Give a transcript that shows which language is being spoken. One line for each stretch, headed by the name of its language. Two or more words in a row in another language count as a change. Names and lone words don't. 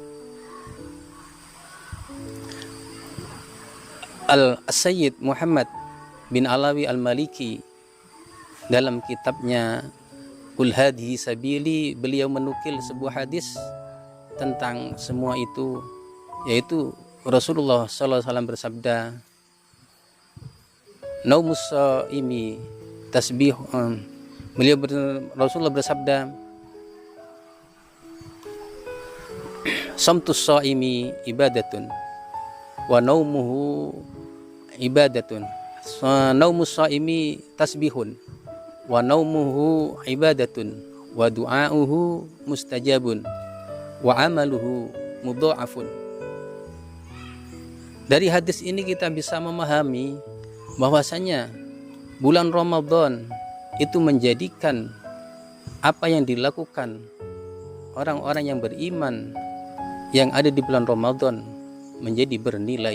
Indonesian: Al-Sayyid Muhammad bin Alawi Al-Maliki dalam kitabnya Qul Hadhihi Sabili, beliau menukil sebuah hadis tentang semua itu, yaitu Rasulullah SAW bersabda,
Arabic: نوم الصائم تسبيح.
Indonesian: Rasulullah bersabda,
Arabic: صمت الصائم عبادة ونومه عبادة. نوم الصائم تسبيح ونومه عبادة ودعاؤه مستجاب وعمله مضاعف.
Indonesian: Dari hadis ini kita bisa memahami bahwasanya bulan Ramadan itu menjadikan apa yang dilakukan orang-orang yang beriman yang ada di bulan Ramadan menjadi bernilai.